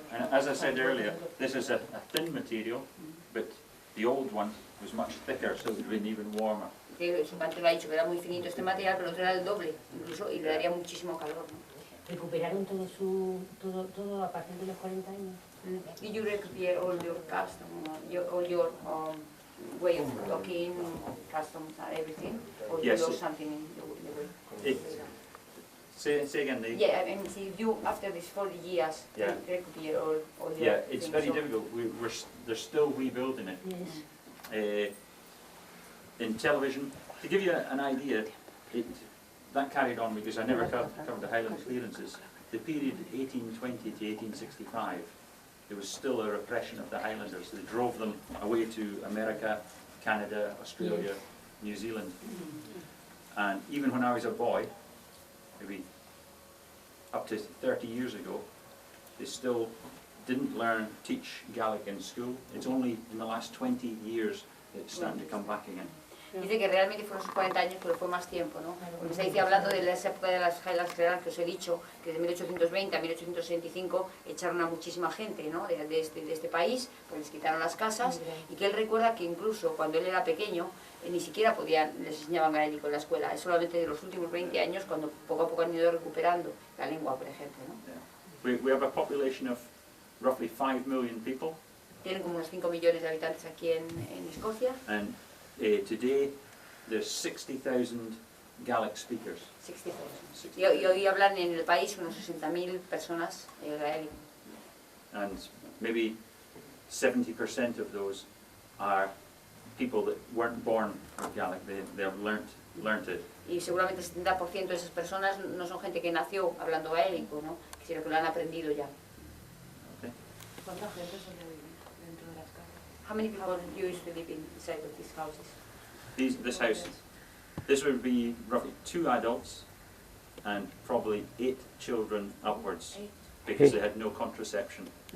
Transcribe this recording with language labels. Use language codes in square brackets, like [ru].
[en] Yeah, and as I said earlier, this is a thin material, but the old one was much thicker, so it would have been even warmer. [es] Que su padre lo ha dicho, que era muy finito este material, pero el otro era el doble, incluso, y le daría muchísimo calor, ¿no? Recuperaron todo a partir de los 40 años. [en] Did you recuperate all your custom, all your way of talking, customs and everything? Or Yes. you lost something in the way? Say again, Dave. Yeah, I mean, see, you, after these 40 years, Yeah. recuperate all your Yeah, it's very so- difficult. They're still rebuilding it. Yes. In television, to give you an idea, that carried on because I never covered the Highland clearances. The period 1820 to 1865, there was still a repression of the Highlanders. They drove them away to America, Canada, Australia, New Zealand. And even when I was a boy, maybe up to 30 years ago, they still didn't teach Gaelic in school. It's only in the last 20 years that it's starting to come back again. [es] Dice que realmente fueron sus 40 años, pero fue más tiempo, ¿no? Porque se dice, hablando de esa época de las Highlands Clearances que os he dicho, que de 1820 a 1865 echaron a muchísima gente, ¿no? de este país, porque les quitaron las casas, y que él recuerda que incluso cuando él era pequeño, ni siquiera les enseñaban gaélico en la escuela. Es solamente de los últimos 20 años cuando poco a poco han ido recuperando la lengua, por ejemplo, ¿no? [en] Yeah. We have a population of roughly 5 million people, [es] Tienen como unos 5 millones de habitantes aquí en Escocia. [en] and today there's 60,000 Gaelic speakers. 60,000. [es] Y hoy hablan en el país unos 60.000 personas gaélico. [en] And maybe 70% of those are people that weren't born with Gaelic, they've learnt it. [es] Y seguramente el 70% de esas personas no son gente que nació hablando gaélico, ¿no? Sino que lo han aprendido ya. [en] Okay. [es] ¿Cuánta gente suele vivir dentro de las casas? [en] How many people used to live inside of these houses? This house, this would be roughly 2 adults and probably 8 children upwards, because they had no contraception.